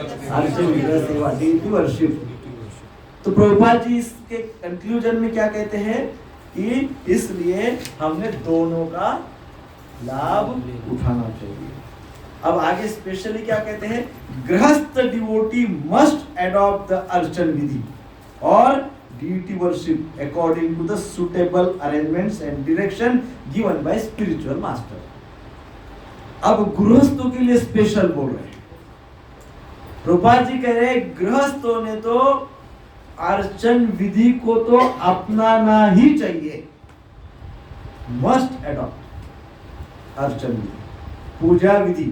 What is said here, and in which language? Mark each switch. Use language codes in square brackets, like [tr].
[hi] अर्चन विग्रह सेवा, डिटी वर्शिप। तो प्रभुपाद जी इसके कंक्लूजन में क्या कहते हैं कि इसलिए हमने दोनों का लाभ उठाना चाहिए। अब आगे स्पेशली क्या कहते हैं? [en] Grihastha devotee must adopt the archan vidhi और deity worship according to the suitable arrangements and direction given by spiritual master। [hi] अब गृहस्थों के लिए स्पेशल बोल रहे हैं। प्रभुपाद जी कह रहे हैं गृहस्थों ने तो अर्चन विधि को तो अपनाना ही चाहिए, [en] must adopt archan vidhi, [hi] पूजा विधि।